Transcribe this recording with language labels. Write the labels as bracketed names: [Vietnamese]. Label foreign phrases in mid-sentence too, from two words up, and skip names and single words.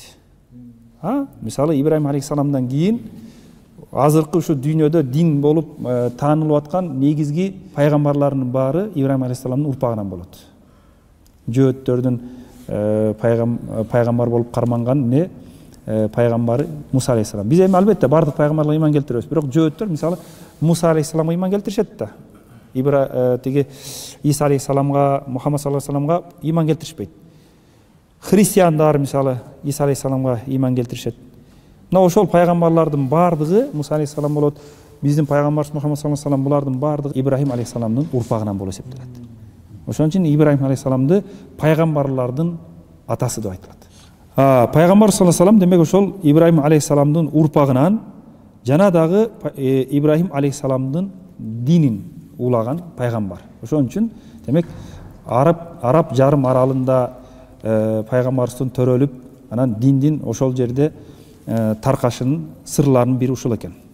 [Kyrgyz] Мисалы Ибрахим алейхиссаламдан кийин азыркы ушу дүйнөдө дин болуп таанылып аткан негизги пайгамбарлардын баары Ибрахим алейхиссаламдын урпагынан болот. Жөөттөрдүн пайгамбар болуп карманган эмне пайгамбары Муса алейхиссалам. Биз эми албетте бардык пайгамбарларга ыйман келтиребиз, бирок жөөттөр мисалы Муса алейхиссаламга ыйман келтиришет да. Тиги Иса алейхиссаламга, Мухаммад [Arabic] صلى الله عليه وسلم [Kyrgyz] ыйман келтиришпейт. Христиандар мисалы Иса алейхиссаламга ыйман келтиришет. Мына ошол пайгамбарлардын бардыгы Муса алейхиссалам болот, биздин пайгамбарыбыз Мухаммад [Arabic] صلى الله عليه وسلم [Kyrgyz] булардын бардыгы Ибрахим алейхиссаламдын урпагынан болуп эсептелет. Ошон үчүн Ибрахим алейхиссаламды пайгамбарлардын атасы деп айтылат. Пайгамбар [Arabic] صلى الله عليه وسلم [Kyrgyz] демек ошол Ибрахим алейхиссаламдын урпагынан жана дагы Ибрахим алейхиссаламдын динин улаган пайгамбар. Ошон үчүн демек араб жарым аралында пайгамбарыбыздын төрөлүп, анан диндин ошол жерде таркашынын сырларынын бири ушул экен.